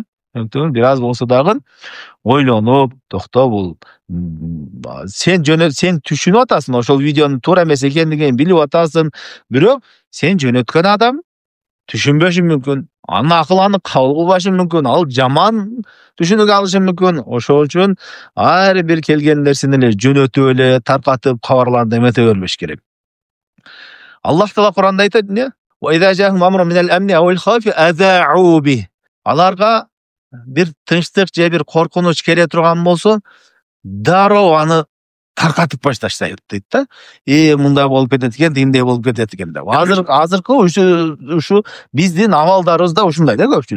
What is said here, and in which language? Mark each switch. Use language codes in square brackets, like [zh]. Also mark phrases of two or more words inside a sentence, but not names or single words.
[ky] Бир аз болсо дагы ойлонуп, токто, бул сен түшүнүп атасың, ошол видеонун туура эмес экендигин билип атасың, бирок сен жөнөткөн адам түшүнбөшү мүмкүн, анын акыланы кабыл кылбашы мүмкүн, ал жаман түшүнүк алышы мүмкүн. Ошол үчүн ар бир келген нерсени эле жөнөтүп эле таркатып, кабарларды эмете бербеш керек. Аллах Таала Куранда айтат эмне? [ar] "وإذا جاءهم أمر من الأمن أو الخوف أذاعوا به". [ky] Аларга бир тынчтык же бир коркунуч келе турган болсо, дароо аны таркатып башташты дейт да. Мындай болуп кетет экен, тигиндей болуп кетет экен деп. Азыркы ушу биздин абалдарыбыз да ушундай да көпчүлүк.